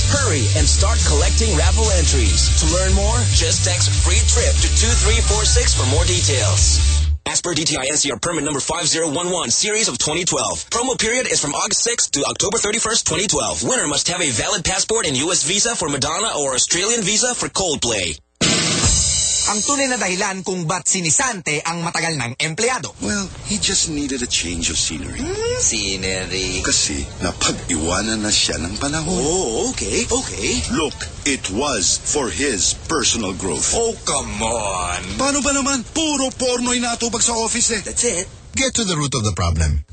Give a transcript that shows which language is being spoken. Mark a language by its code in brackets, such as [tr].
[en] Hurry and start collecting raffle entries. To learn more, just text free trip to 2346 for more details. As per DTI NCR permit number 5011, series of 2012. Promo period is from August 6 to October 31st, 2012. Winner must have a valid passport and U.S. visa for Madonna or Australian visa for Coldplay. [tl] Ang tunay na dahilan kung ba't sinisante ang matagal ng empleyado. [en] Well, he just needed a change of scenery. Scenery? [tl] Kasi napag-iwanan na siya ng panahon. [en] Oh, okay, okay. Look, it was for his personal growth. Oh, come on. [tl] Paano ba naman? Puro porno'y natubag sa office eh. [en] That's it. Get to the root of the problem.